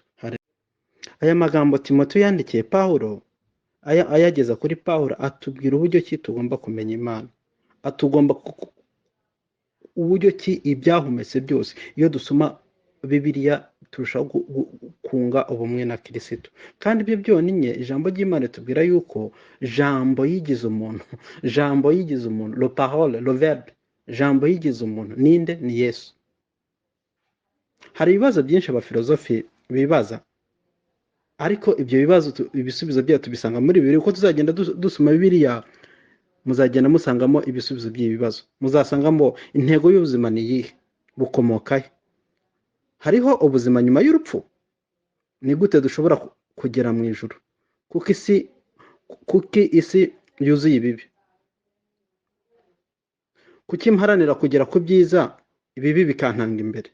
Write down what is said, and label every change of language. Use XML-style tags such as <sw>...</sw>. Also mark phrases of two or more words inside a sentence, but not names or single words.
<rw>Aya magambo Timoteyo yandikiye Pawulo, ayageza kuri Pawulo, atubwira uburyo ki tugomba kumenya Imana, uburyo ki ibyahumetse byose iyo dusoma Bibiliya turushaho kunga ubumwe na Kristo. Kandi ibyo byonyine ijambo ry'Imana ritubwira yuko jambo yigize umuntu,</rw> <fr>le parole, le verbe,</fr> <rw>jambo yigize umuntu ninde? Ni Yesu. Hari ibibazo byinshi abafilozofi bibaza, ariko ibyo bibazo ibisubizo byayo tubisanga muri Bibiliya. Uko tuzagenda dusoma Bibiliya, muzagenda musangamo ibisubizo by'ibibazo, muzasangamo intego y'ubuzima ni iyihe, bukomoka he, hariho ubuzima nyuma y'urupfu, ni gute dushobora kugera mu ijuru, kuko isi yuzuye ibibi, kuki mparanira kugera ku byiza, ibibi bikantanga imbere.</rw>